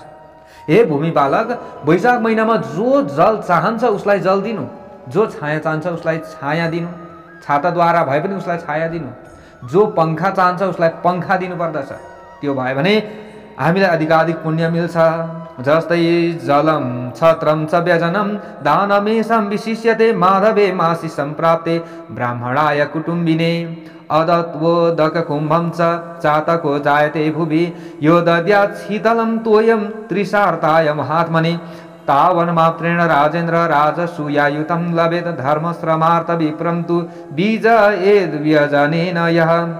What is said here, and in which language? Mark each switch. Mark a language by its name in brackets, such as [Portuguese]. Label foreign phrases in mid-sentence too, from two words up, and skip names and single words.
[Nepali] हे भूमिपालक वैशाख महिनामा जो जल चाहन्छ उसलाई जल दिनु, जो छाया चाहन्छ उसलाई छाया दिनु, छाताद्वारा भए पनि उसलाई छाया दिनु, जो पंखा चाहन्छ उसलाई पंखा दिनु पर्दछ। त्यो भयो भने हामीलाई अधिकाधिक पुण्य मिल्छ। [Sanskrit] जस्तै जलम छत्रम च व्यजनम दानमेषां विशिष्यते माधवे मासी सम्प्राप्ते ब्राह्मणाय कुटुम्बिने अदत्वोदक कुम्भं च चातको जायते भुवि यो दद्यात् शीतलं तोयं त्रिशार्ताय महात्मने तावन्मात्रेण राजेन्द्र राजसूयायुतं लभेत धर्मश्रमार्थ विप्रं तु बीज एद्व्यजनेन यः